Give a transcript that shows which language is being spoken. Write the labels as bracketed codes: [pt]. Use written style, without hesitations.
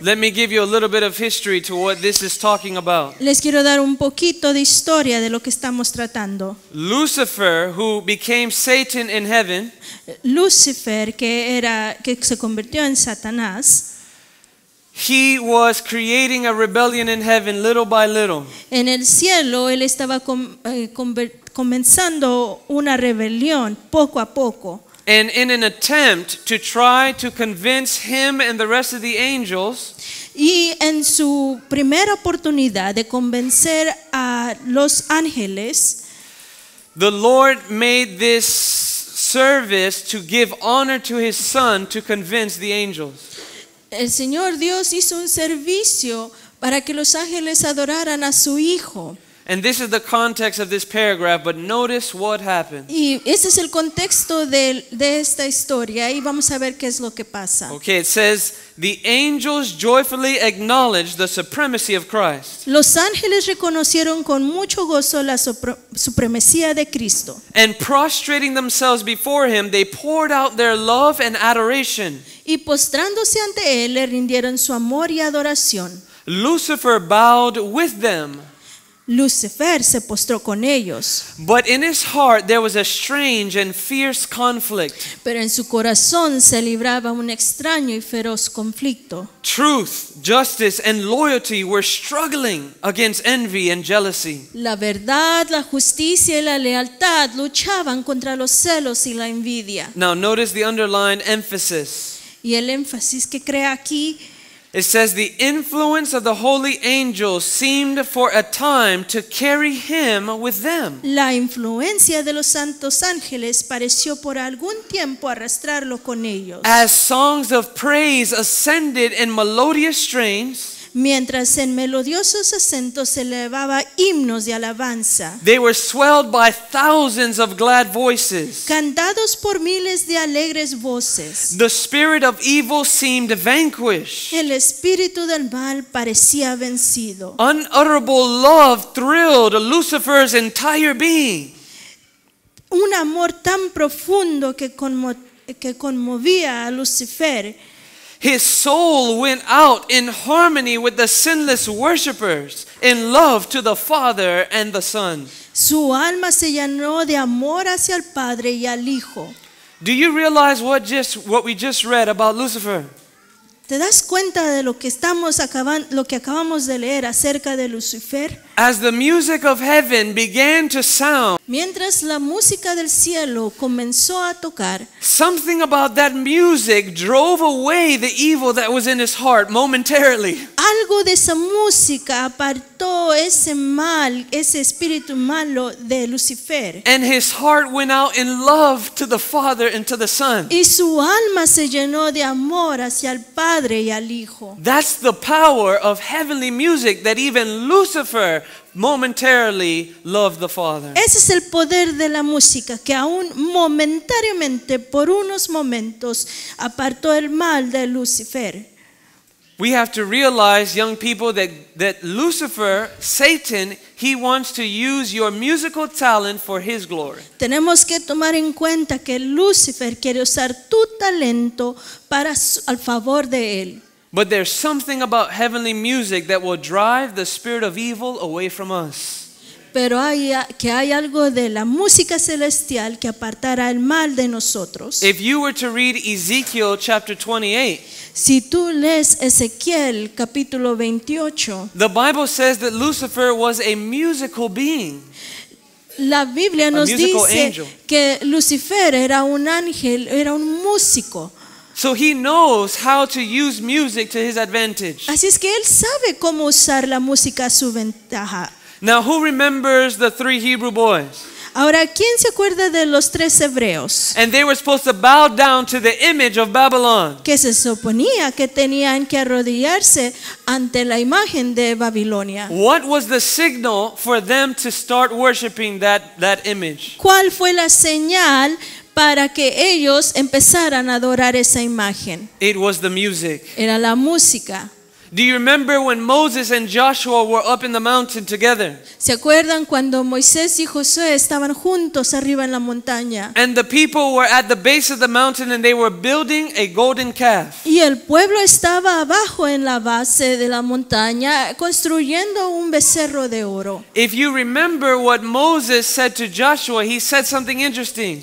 [en] Let me give you a little bit of history to what this is talking about. [es] Les quiero dar un poquito de historia de lo que estamos tratando. [en] Lucifer, who became Satan in heaven, [es] Lucifer, que se convirtió en Satanás, [en] he was creating a rebellion in heaven little by little. [es] en el cielo él estaba comenzando una rebelión poco a poco. [en] And in an attempt to try to convince him and the rest of the angels, [es] Y en su primera oportunidad de convencer a los ángeles, [en] the Lord made this service to give honor to his son to convince the angels. [es] el Señor Dios hizo un servicio para que los ángeles adoraran a su Hijo. [en] And this is the context of this paragraph, but notice what happened. [es] Y ese es el contexto de esta historia y vamos a ver qué es lo que pasa. [en] Okay, it says, the angels joyfully acknowledged the supremacy of Christ. [es] Los ángeles reconocieron con mucho gozo la supremacía de Cristo. [en] And prostrating themselves before him, they poured out their love and adoration. [es] Y postrándose ante él le rindieron su amor y adoración. [en] Lucifer bowed with them. [es] Lucifer se postró con ellos, [en] But in his heart there was a strange and fierce conflict. [es] pero en su corazón se libraba un extraño y feroz conflicto. [en] Truth, justice, and loyalty were struggling against envy and jealousy. [es] La verdad, la justicia y la lealtad luchaban contra los celos y la envidia. [en] Now notice the underlined emphasis. [es] Y el énfasis que crea aquí, [en] It says the influence of the holy angels seemed for a time to carry him with them. [es] la influencia de los santos ángeles pareció por algún tiempo arrastrarlo con ellos. [en] As songs of praise ascended in melodious strains, [es] Mientras en melodiosos acentos se elevaba himnos de alabanza, [en] they were swelled by thousands of glad voices. [es] cantados por miles de alegres voces. [en] The spirit of evil seemed vanquished. [es] El espíritu del mal parecía vencido. [en] Unutterable love thrilled Lucifer's entire being. [es] Un amor tan profundo que conmovía a Lucifer. [en] His soul went out in harmony with the sinless worshipers, in love to the Father and the Son. [es] Su alma se llenó de amor hacia el Padre y al Hijo. [en] Do you realize what we just read about Lucifer? [es] ¿Te das cuenta de lo que acabamos de leer acerca de Lucifer? [en] As the music of heaven began to sound, [es] Mientras la música del cielo comenzó a tocar, [en] something about that music drove away the evil that was in his heart momentarily. [es] algo de esa música apartó ese mal, ese espíritu malo de Lucifer. [en] And his heart went out in love to the Father and to the Son. [es] Y su alma se llenó de amor hacia el Padre y al Hijo. [en] That's the power of heavenly music, that even Lucifer momentarily loved the Father. [es] Ese es el poder de la música, que aún momentáneamente, por unos momentos, apartó el mal de Lucifer. [en] We have to realize, young people, that Lucifer, Satan, he wants to use your musical talent for his glory. [es] Tenemos que tomar en cuenta que Lucifer quiere usar tu talento al favor de él. [en] But there's something about heavenly music that will drive the spirit of evil away from us. [es] Pero hay algo de la música celestial que apartará el mal de nosotros. [en] If you were to read Ezekiel chapter 28, [es] Si tú lees Ezequiel capítulo 28, [en] the Bible says that Lucifer was a musical being. [es] la Biblia nos [en] musical [es] dice [en] angel. [es] que Lucifer era un ángel, era un músico. [en] So he knows how to use music to his advantage. [es] Así es que él sabe cómo usar la música a su ventaja. [en] Now, who remembers the 3 Hebrew boys? [es] Ahora, ¿quién se acuerda de los 3 hebreos? [en] And they were supposed to bow down to the image of Babylon. [es] Que se suponía que tenían que arrodillarse ante la imagen de Babilonia. [en] What was the signal for them to start worshiping that image? [es] ¿Cuál fue la señal para que ellos empezaran a adorar esa imagen? [en] It was the music. [es] Era la música. [en] Do you remember when Moses and Joshua were up in the mountain together? [es] ¿Se acuerdan cuando Moisés y Josué estaban juntos arriba en la montaña? [en] And the people were at the base of the mountain and they were building a golden calf. [es] Y el pueblo estaba abajo en la base de la montaña construyendo un becerro de oro. [en] If you remember what Moses said to Joshua, he said something interesting.